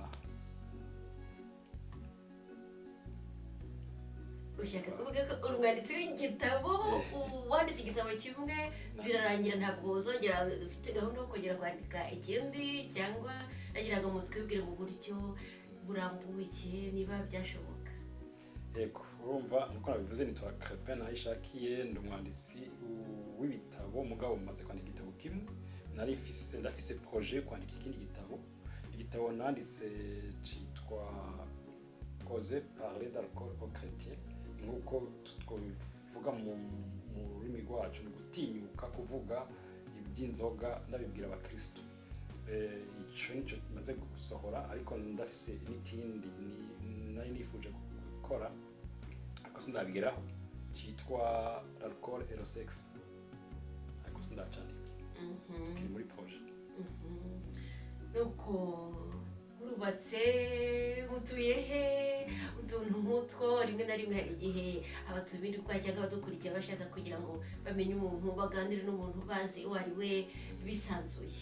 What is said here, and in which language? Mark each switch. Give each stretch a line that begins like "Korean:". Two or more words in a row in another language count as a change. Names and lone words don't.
Kinyarwanda: ushaka kuvuga ko umwanditsi w'igitabo, wanditse igitabo kimwe birarangira, ntabwo uzongera ufite gahunda yo kongera kwandika ikindi, cyangwa nagira ngo mutwibwire mu buryo burambuye niba byashoboka? Yego, urumva nuko nabivuze, nitwa Crepin Nahishakiye, ndi umwanditsi w'ibitabo, mugabo maze kwandika igitabo kimwe, ndafise projet yo kwandika ikindi gitabo. Igitabo nanditse cyitwa Oser parler d'alcool aux chrétiens, nk'uko twabivuga mu rurimi rwacu, ni gutinyuka kuvuga iby'inzoga ndabibwira abakristo. Icyo nicyo kimaze gusohora, ariko ndafise n'ikindi nari nifuje gukora ariko sindabigeraho, cyitwa l'alcool et le sexe, ariko sindacandika. Kiri muri projet. Nuko urubatse, mutuye he? Utuntu nk'utwo rimwe na rimwe hari igihe abatumirwa cyangwa abadukurikira bashaka kugira ngo bamenye umuntu, baganire n'umuntu bazi uwo ari we bisanzuye.